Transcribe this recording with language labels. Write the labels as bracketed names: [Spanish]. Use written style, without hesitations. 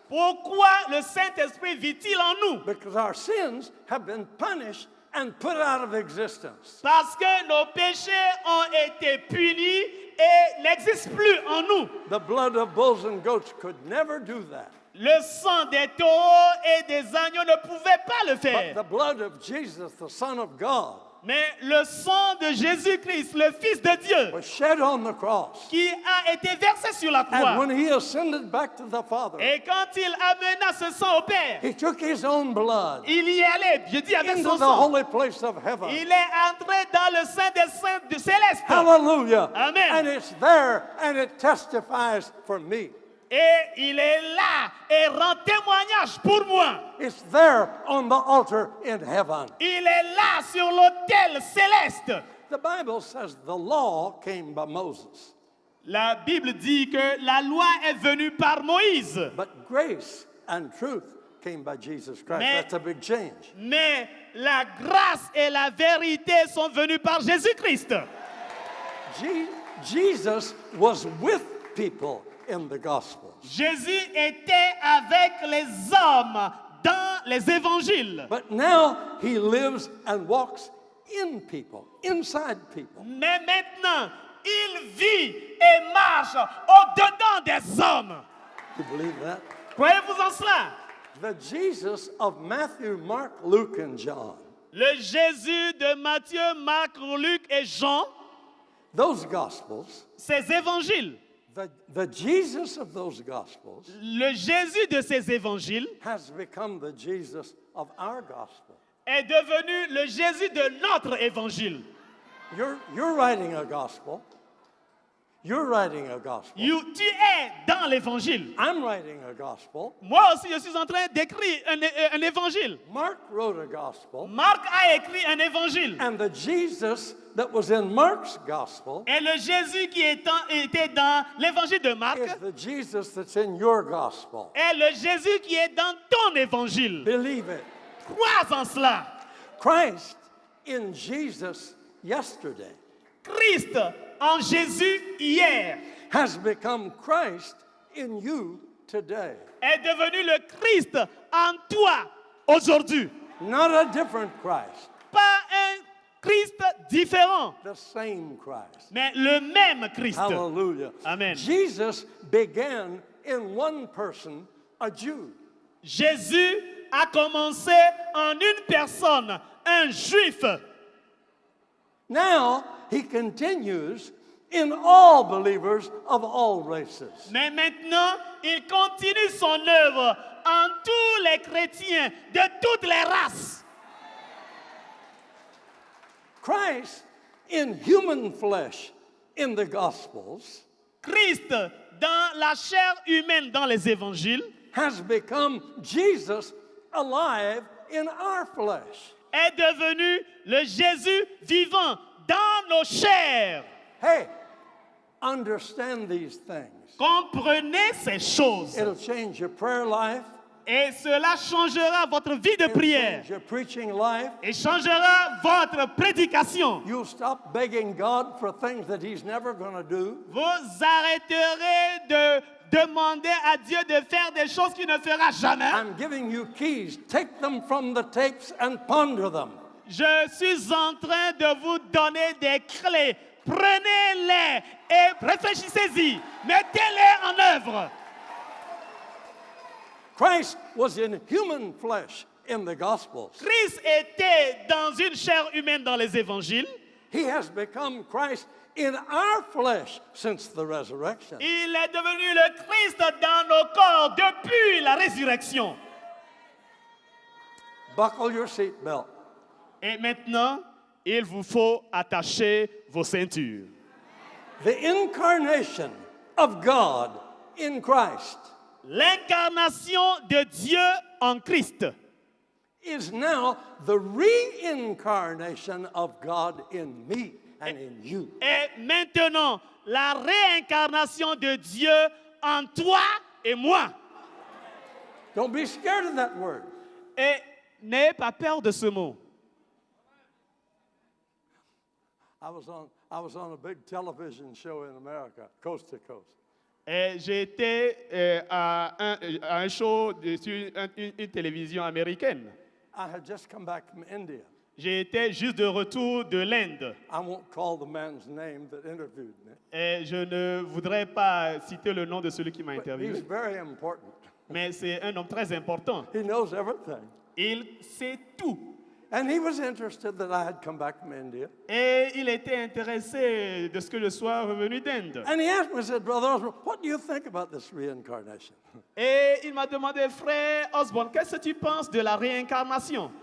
[French] Pourquoi le Saint-Esprit vit-il en nous? [English] Because our sins have been punished and put out of existence. [French] Parce que nos péchés ont été punis et n'existent plus en nous. [English] The blood of bulls and goats could never do that. [French] Le sang des taureaux et des agneaux ne pouvait pas le [English] But [French] faire. [English] the blood of Jesus, the Son of God, [French] Mais le sang de Jésus-Christ, le Fils de Dieu, [English] was shed on the cross. [French] qui a été versé sur la [English] And [French] croix. [English] when he ascended back to the Father, [French] Et quand il amena ce sang au Père, [English] he took his own blood [French] il y allait, je dis avec [English] into [French] son [English] the [French] sang. [English] holy place of heaven. [French] Il est entré dans le sein des saints du céleste. [English] Hallelujah. [French] Amen. [English] And it's there and it testifies for me. [French] Et il est là et rend témoignage pour moi. [English] It's there on the altar in heaven. [French] Il est là sur l'autel céleste. [English] The Bible says the law came by Moses, [French] La Bible dit que la loi est venue par Moïse. [English] but grace and truth came by Jesus Christ. [French] Mais- [English] That's a big change. [French] Mais la grâce et la vérité sont venues par Jésus-Christ. [English] Jesus was with people in the Gospels. [French] Jésus était avec les hommes dans les évangiles. [English] But now he lives and walks in people, inside people. [French] Mais maintenant, il vit et marche au-dedans des hommes. [English] You believe that? [French] Croyez-vous en cela? [English] The Jesus of Matthew, Mark, Luke, and John, [French] Le Jésus de Matthieu, Marc, Luc et Jean, [English] those Gospels, [French] ces évangiles, [English] the Jesus of those Gospels [French] le Jésus de ces évangiles [English] has become the Jesus of our Gospel. [French] est devenu le Jésus de notre évangile. [English] You're writing a Gospel. You're writing a Gospel. [French] Tu es dans l'évangile. [English] I'm writing a Gospel. [French] Moi aussi, je suis en train d'écrire un évangile. [English] Mark wrote a Gospel. [French] Marc a écrit un évangile. [English] And the Jesus that was in Mark's Gospel [French] Et le Jésus qui était dans l'évangile de Marc [English] is the Jesus that's in your Gospel. [French] est le Jésus qui est dans ton évangile. [English] Believe it. [French] Crois en cela. [English] Christ in Jesus yesterday [French] Christ en Jésus hier [English] has become Christ in you today. [French] est devenu le Christ en toi aujourd'hui. [English] Not a different Christ, [French] Pas un Christ différent, [English] the same Christ. [French] mais le même Christ. [English] Hallelujah. [French] Amen. [English] Jesus began in one person, a Jew. [French] Jésus a commencé en une personne, un juif. [English] Now he continues in all believers of all races. [French] Mais maintenant, il continue son œuvre en tous les chrétiens de toutes les races. [English] Christ in human flesh in the Gospels [French] Christ, dans la chair humaine, dans les évangiles, [English] has become Jesus alive in our flesh. [French] est devenu le Jésus vivant dans nos chairs. [English] Hey, understand these things. [French] Comprenez ces choses. [English] It'll change your prayer life. [French] Et cela changera votre vie de prière. [English] Change your preaching life. [French] Et changera votre prédication. [English] You'll stop begging God for things that He's never going to do. [French] Vous arrêterez de demander à Dieu de faire des choses qu'il ne fera jamais. [English] I'm giving you keys. Take them from the tapes and ponder them. [French] Je suis en train de vous donner des clés. Prenez-les et réfléchissez-y. Mettez-les en œuvre. [English] Christ was in human flesh in the Gospels. [French] Christ était dans une chair humaine dans les évangiles. [English] He has become Christ in our flesh since the resurrection. [French] Il est devenu le Christ dans nos corps depuis la résurrection. [English] Buckle your seatbelt. [French] Et maintenant, il vous faut attacher vos ceintures. [English] The incarnation of God in Christ [French] L'incarnation de Dieu en Christ [English] is now the reincarnation of God in me and in you. [French] est maintenant la réincarnation de Dieu en toi et moi. [English] Don't be scared of that word. [French] Et n'ayez pas peur de ce mot. [English] I was on a big television show in America, coast to coast. [French] Et j'ai été à un show sur une télévision américaine. [English] I had just come back from India. [French] J'ai été juste de retour de l'Inde. [English] I won't call the man's name that interviewed me. [French] Et je ne voudrais pas citer le nom de celui qui m'a [English] But he's [French] interviewé. [English] very important. [French] Mais c'est un homme très important. [English] He knows everything. [French] Il sait tout. [English] And he was interested that I had come back from India. [French] Et il était intéressé de ce que je sois revenu d'Inde. [English] And he asked me, he said, Brother Osborne, what do you think about this reincarnation? [French] Et il m'a demandé, frère Osborne, qu'est-ce que tu penses de la réincarnation?